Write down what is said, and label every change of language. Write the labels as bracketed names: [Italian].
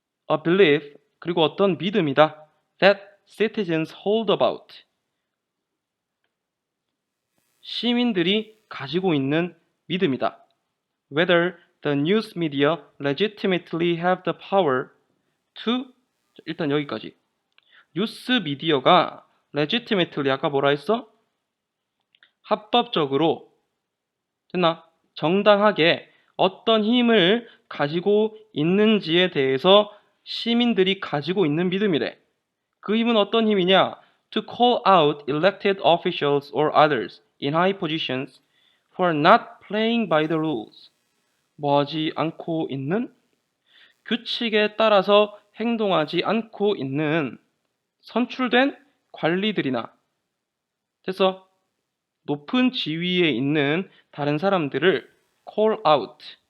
[English] A belief, [Korean] 그리고 어떤 믿음이다. [English] That citizens hold about. [Korean] 시민들이 가지고 있는 믿음이다. [English] Whether the news media legitimately have the power to, [Korean] 일단 여기까지. 뉴스 미디어가 legitimately, 아까 뭐라 했어? 합법적으로, 됐나? 정당하게 어떤 힘을 가지고 있는지에 대해서 시민들이 가지고 있는 믿음이래. 그 힘은 어떤 힘이냐? [English] To call out elected officials or others in high positions for not playing by the rules. [Korean] 뭐하지 않고 있는? 규칙에 따라서 행동하지 않고 있는 선출된 관리들이나, 됐어? 높은 지위에 있는 다른 사람들을 call out.